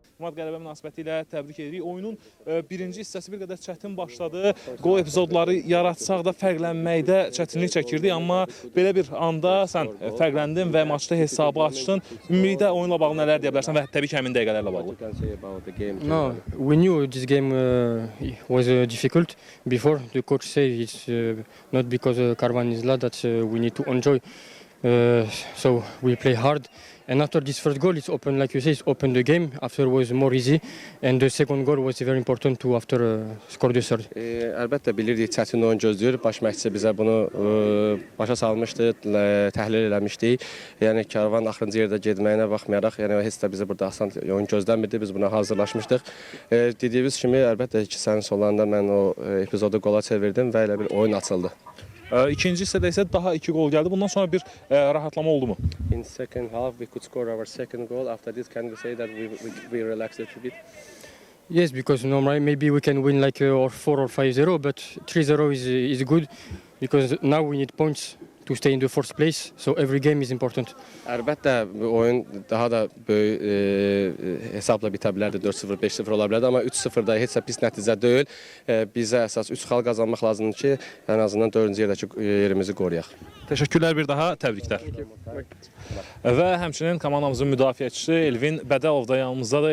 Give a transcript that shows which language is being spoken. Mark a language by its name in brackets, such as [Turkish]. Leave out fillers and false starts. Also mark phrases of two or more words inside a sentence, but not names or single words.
[Azerbaijani] Cənab qələbə münasibəti ilə təbrik edirik. Oyunun birinci hissəsi bir qədər çətin başladı. Qol epizodları yaratsaq da fərqlənməkdə çətinlik çəkirdik, amma belə bir anda sən fərqləndin və maçda hesabı açdın. Ümumilikdə oyunla bağlı nələr deyə bilərsən və təbii ki, həmin dəqiqələrlə bağlı? [English] No, we knew this game was difficult before. The coach said it's not because Karvan is lad that we need to enjoy. So we play hard. And after this first goal, it's open, like you say, it's opened the game. After was more easy. And the second goal was very important to after score the third. [Azerbaijani] Əlbəttə bilirdik çətin oyun gözləyir. Baş məşqçi bizə bunu başa salmışdı, təhlil eləmişdik. Yəni Karvan axırıncı yerdə getməyinə baxmayaraq, yəni heç də bizə burada asan oyun gözləmirdi. Biz buna hazırlaşmışdıq. Dediyimiz kimi əlbəttə hissənin sonlarında mən o epizodu qola çevirdim və elə bir oyun açıldı. İkinci hissədə isə daha 2 gol gəldi. Bundan sonra bir rahatlama oldu mu? [English] In second half we could score our second goal. After this, can we say that we relaxed a bit? Yes, because normally maybe we can win like or 4 or 5-0, but 3-0 is good because now we need points to stay in the fourth place. So every game is important. [Azerbaijani] Əlbəttə oyun daha da böyük hesabla bitə bilərdi, 4-0, 5-0 ola bilərdi, amma 3-0 da heç də pis nəticə deyil. Bizə əsas 3 xal qazanmaq lazımdır ki, ən azından 4-cü yerdəki yerimizi qoruyaq. Təşəkkürlər bir daha, təbriklər. Və həmçinin komandamızın müdafiəçisi Elvin Bədəlov da yanımızdadır.